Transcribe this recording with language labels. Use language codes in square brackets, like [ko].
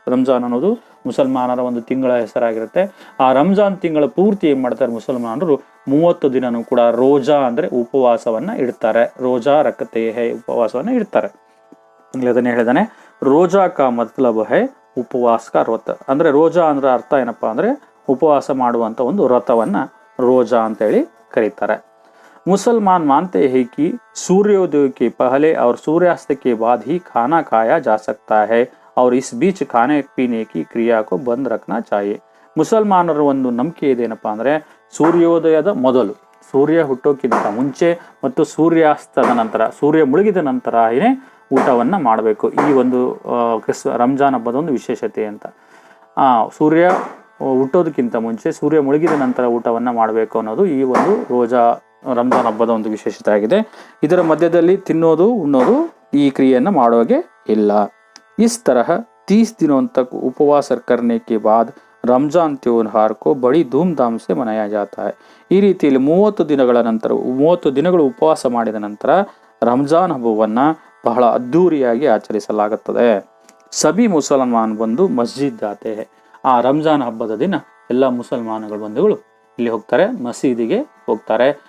[kn] ರಂಜಾನ್ ಅನ್ನೋದು ಮುಸಲ್ಮಾನರ ಒಂದು ತಿಂಗಳ ಹೆಸರಾಗಿರುತ್ತೆ. ಆ ರಂಜಾನ್ ತಿಂಗಳ ಪೂರ್ತಿ ಏನ್ ಮಾಡ್ತಾರೆ ಮುಸಲ್ಮಾನರು, 30 ದಿನನೂ ಕೂಡ ರೋಜಾ ಅಂದ್ರೆ ಉಪವಾಸವನ್ನ ಇಡ್ತಾರೆ. [hi] ರೋಜಾ ರಖತೆ ಹೇ, [kn] ಉಪವಾಸವನ್ನ ಇಡ್ತಾರೆ. ಅದನ್ನೇ ಹೇಳಿದಾನೆ, [hi] ರೋಜಾ ಕಾ ಮತ್ಲಬ್ ಹೇ ಉಪವಾಸ ಕಾ ವ್ರತ. [kn] ಅಂದ್ರೆ ರೋಜಾ ಅಂದ್ರೆ ಅರ್ಥ ಏನಪ್ಪಾ ಅಂದ್ರೆ ಉಪವಾಸ ಮಾಡುವಂತ ಒಂದು ವ್ರತವನ್ನ ರೋಜಾ ಅಂತ ಹೇಳಿ ಕರೀತಾರೆ. [hi] मुसलमान मानते हैं कि सूर्योदय के पहले और सूर्यास्त के बाद ही खाना खाया जा सकता है और इस बीच खाने पीने की क्रिया को बंद रखना चाहिए. [kn] ಮುಸಲ್ಮಾನರ ಒಂದು ನಂಬಿಕೆ ಇದೇನಪ್ಪ ಅಂದ್ರೆ ಸೂರ್ಯೋದಯದ ಮೊದಲು, ಸೂರ್ಯ ಹುಟ್ಟೋಕ್ಕಿಂತ ಮುಂಚೆ ಮತ್ತು ಸೂರ್ಯಾಸ್ತದ ನಂತರ, ಸೂರ್ಯ ಮುಳುಗಿದ ನಂತರ ಊಟವನ್ನ ಮಾಡಬೇಕು. ಈ ಒಂದು ರಂಜಾನ್ ಹಬ್ಬದ ಒಂದು ವಿಶೇಷತೆ ಅಂತ. ಸೂರ್ಯ ಹುಟ್ಟೋದಕ್ಕಿಂತ ಮುಂಚೆ, ಸೂರ್ಯ ಮುಳುಗಿದ ನಂತರ ಊಟವನ್ನ ಮಾಡಬೇಕು ಅನ್ನೋದು ಈ ಒಂದು ರಂಜಾನ್ ಹಬ್ಬದ ಒಂದು ವಿಶೇಷತೆ ಆಗಿದೆ. ಇದರ ಮಧ್ಯದಲ್ಲಿ ತಿನ್ನೋದು ಉಣ್ಣೋದು ಈ ಕ್ರಿಯೆಯನ್ನ ಮಾಡುವಾಗೆ ಇಲ್ಲ. [hi] इस तरह 30 दिनों तक उपवास करने के बाद ರಂಜಾನ್ त्योहार को बड़ी धूमधाम से मनाया जाता है. [kn] ಈ ರೀತಿಯಲ್ಲಿ 30 ದಿನಗಳ ನಂತರ, 30 ದಿನಗಳು ಉಪವಾಸ ಮಾಡಿದ ನಂತರ ರಂಜಾನ್ ಹಬ್ಬವನ್ನ ಬಹಳ ಅದ್ದೂರಿಯಾಗಿ ಆಚರಿಸಲಾಗುತ್ತದೆ. [hi] ಸಭಿ ಮುಸಲ್ಮಾನ್ ಬಂದು ಮಸ್ಜಿದ್ ಜಾತೆ ಹೇ. [kn] ಆ ರಂಜಾನ್ ಹಬ್ಬದ ದಿನ ಎಲ್ಲ ಮುಸಲ್ಮಾನಗಳು ಬಂಧುಗಳು ಇಲ್ಲಿ ಹೋಗ್ತಾರೆ, ಮಸೀದಿಗೆ ಹೋಗ್ತಾರೆ.